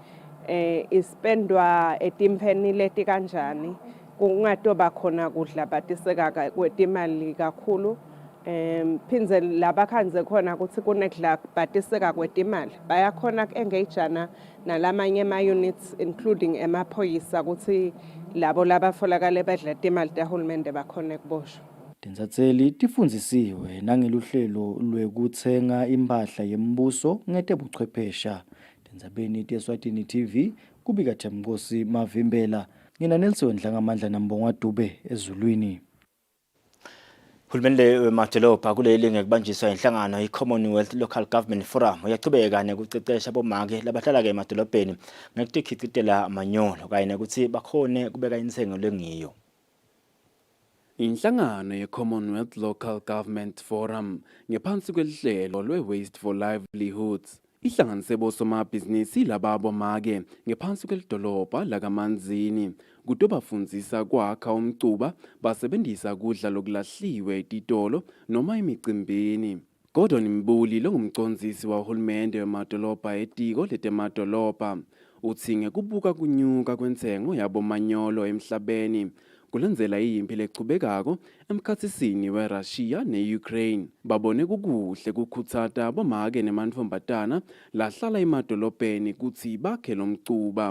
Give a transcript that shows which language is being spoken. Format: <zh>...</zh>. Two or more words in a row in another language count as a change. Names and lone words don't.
<ss>Ispendwa etimpheni leti kanjani kungatoba khona kudla batiseka kwetimali kakhulu phindze labakhanze khona ukuthi kunekudla batiseka kwetimali bayakhona engagena nalamanye ama-units including emaphoyisa ukuthi labo labafolakale bedla timali tahulumende bakhone kuboshwa. Tinzatseli tifundzisiwe nangeluhlelo lwekutsenga impahla yembuso ngetebuchwephesha. Tindzabeni teSwatini TV kubika Themkosi Mavimbela. Ngina Nelson Wendla ngamandla nambongwa Dube ezulwini. Hulumende wemadolobha kuleli ngekubanjiswa inhlangano i-Commonwealth Local Government Forum uyachubeka nekucecesha bomake labahlala ke emadolobheni ngekutikhicitela amanyolo kanye nekuthi bakhone kubeka insengo lengiyo. Inhlangano ye-Commonwealth Local Government Forum ngephansi kwelihlelo lwe-Waste for Livelihoods ihlanganise bosomabhizinisi lababo make ngephansi kwelidolobha lakaManzini kuto bafundzisa kwakha umcuba basebenzisa kudla lokulahliwe etitolo noma emicimbini. Gordon Mbuli longumcondzisi wahulumende wemadolobha etiko letemadolobha utsi ngekubuka kunyuka kwentsengo yabomanyolo emhlabeni kulendzela iyimpi lechubekako emkhatsisini weRussia ne-Ukraine babone kukuhle kukhutsata bomake nemantfombatana lahlala emadolobheni kutsi bakhe lomcuba.</ss>